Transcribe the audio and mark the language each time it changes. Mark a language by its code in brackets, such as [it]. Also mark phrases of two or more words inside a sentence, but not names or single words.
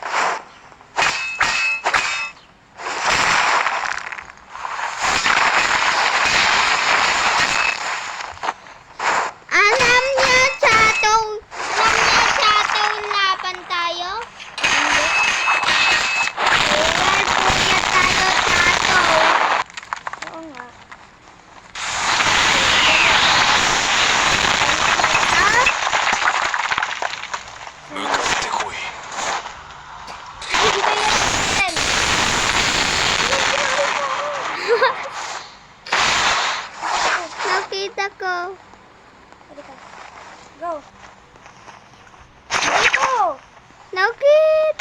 [tl] Alam niya, chatong laban tayo? Hindi. Ayan, kuya tayo, chatong. Oo nga. Ah? [ja] 向かってこい。 [tl] Hindi tayo yan. Nakita ko. Halika. Go. Dito. Nakita.